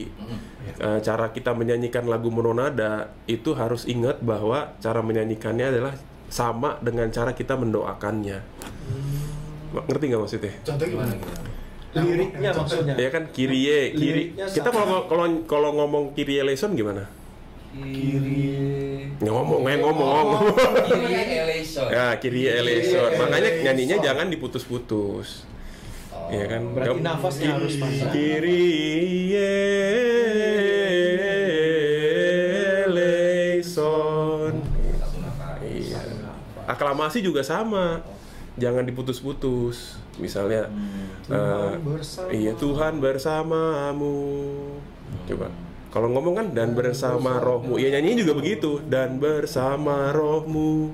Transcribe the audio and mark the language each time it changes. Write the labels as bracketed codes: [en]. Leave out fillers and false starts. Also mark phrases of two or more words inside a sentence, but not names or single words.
[id] Cara kita menyanyikan lagu mononada itu harus ingat bahwa cara menyanyikannya adalah sama dengan cara kita mendoakannya. Ngerti nggak maksudnya? Contoh gimana? Liriknya maksudnya. Ya kan Kyrie. Kita kalau ngomong [el] Κύριε ἐλέησον [id] gimana? Ngomong. [el] Κύριε ἐλέησον. Ya, Κύριε ἐλέησον. [id] Makanya nyanyinya jangan diputus-putus. Iya kan? Berarti nafasnya harus panjang. [el] Κύριε ἐλέησον. [id] Iya. Aklamasi juga sama. Jangan diputus-putus. Misalnya iya Tuhan bersamamu. Coba. Kalau ngomong kan dan bersama rohmu. Ya nyanyinya juga begitu. Dan bersama rohmu.